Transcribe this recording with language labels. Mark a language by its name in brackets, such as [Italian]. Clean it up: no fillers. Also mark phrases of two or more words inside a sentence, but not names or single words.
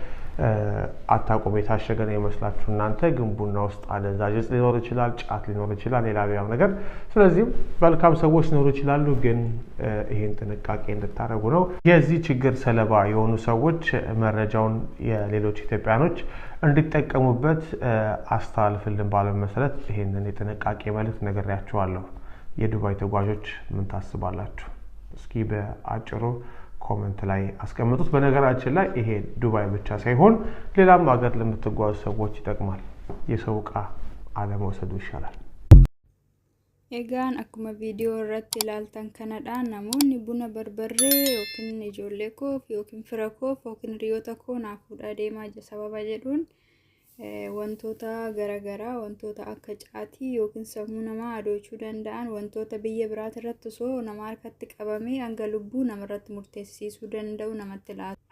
[Amharic] አታውቁም። የታሸገ ነው ይመስላችሁ እናንተ ግን ቡና ውስጥ አደንዛዥ እጽ ሊኖር ይችላል፣ ጫት ሊኖር ይችላል፣ ሌላም ነገር። ስለዚህ መልካም ሰዎች ሊኖሩ ይችላሉ ግን ይሄን ጥንቃቄ እንድታረጉ ነው። የዚህ ችግር ሰለባ የሆኑ ሰዎች መረጃውን የሌሎች ኢትዮጵያኖች እንዲጠቀሙበት አስተላልፍልን ባለው መሰረት ይሄንን የጥንቃቄ መልእክት ነግሬያችኋለሁ። የዱባይ ተጓዦች ምን ታስባላችሁ? እስኪ በአጭሩ ኮሜንት ላይ አስቀምጡት። በነገራችን ላይ ይሄ ዱባይ ብቻ ሳይሆን ሌላም ሀገር ለምትጓዙ ሰዎች ይጠቅማል። የሰው ዕቃ አለመውሰዱ ይሻላል። [Oromo] Egaan akkuma viidiyoo irratti ilaaltan kanadhaan namoonni buna barbarree yookiin ijoollee koof yookiin fira koof yookiin hiriyoota koo naaf fuudhaa deemaa sababa jedhuun wantoota garagaraa wantoota akka caatii yookiin sammuu namaa adoochuu danda'an wantoota biyya biraati irratti osoo nama harkatti qabamee hanga lubbuu namarratti murteessisuu danda'u namatti laata.